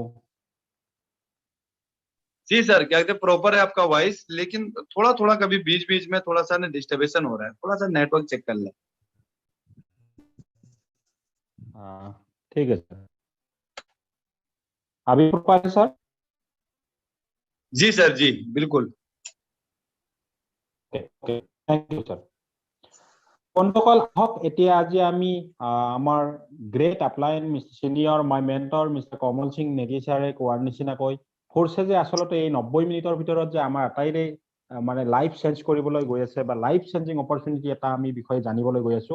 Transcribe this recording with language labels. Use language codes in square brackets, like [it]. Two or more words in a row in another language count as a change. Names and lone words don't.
[hi] जी सर, क्या कहते प्रॉपर है आपका वॉइस, लेकिन थोड़ा थोड़ा कभी बीच बीच में थोड़ा सा डिस्टर्बेशन हो रहा है, थोड़ा सा [en] network check [hi] कर लें। ठीक है सर, अभी प्रॉपर है सर? जी सर, जी बिल्कुल। [en] Okay thank you sir. [as] বন্ধুসকল আহক এতিয়া আজি আমি আমাৰ [en] great upline senior my mentor mister [as] কমল সিং নেগি ছাৰে কোৱাৰ নিচিনাকৈ ফ'ৰ্চে যে আচলতে এই 90 মিনিটৰ ভিতৰত যে আমাৰ আটাইৰে মানে [en] life change [as] কৰিবলৈ গৈ আছে বা [en] life changing opportunity [as] এটা আমি বিষয়ে জানিবলৈ গৈ আছো।